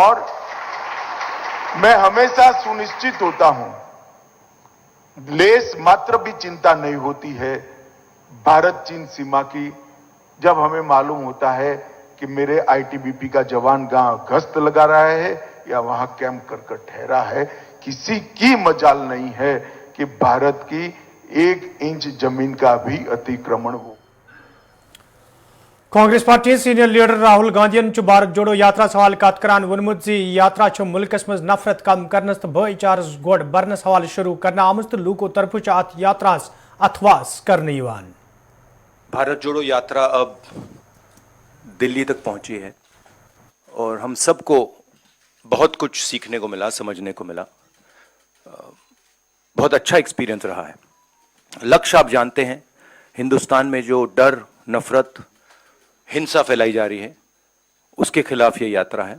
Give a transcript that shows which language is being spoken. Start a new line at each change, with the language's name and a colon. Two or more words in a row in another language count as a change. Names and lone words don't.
Hindi: और मैं हमेशा सुनिश्चित होता हूं, लेस मात्र भी चिंता नहीं होती है भारत चीन सीमा की, जब हमें मालूम होता है कि मेरे ITBP का जवान गांव गश्त लगा रहा है या वहां कैंप कर ठहरा है। किसी की मजाल नहीं है कि भारत की 1 इंच जमीन का भी अतिक्रमण हो।
Kashmiri: कांग्रेस पार्टी
English: senior leader
Kashmiri: राहुल गांधी भारत जोड़ो यात्रा सवाल कत करान वोनमुत जी यात्रा मुल्कस मज नफरत कम करनस तो भाईचारस गोड़ बरनस हवाल शुरू करना आमत तो लूको तरफु अत यात्रा अथवास करने।
Hindi: भारत जोड़ो यात्रा अब दिल्ली तक पहुंची है और हम सबको बहुत कुछ सीखने को मिला, समझने को मिला। बहुत अच्छा एक्सपीरियंस रहा है। लक्ष्य आप जानते हैं, हिंदुस्तान में जो डर, नफरत, हिंसा फैलाई जा रही है, उसके खिलाफ ये यात्रा है।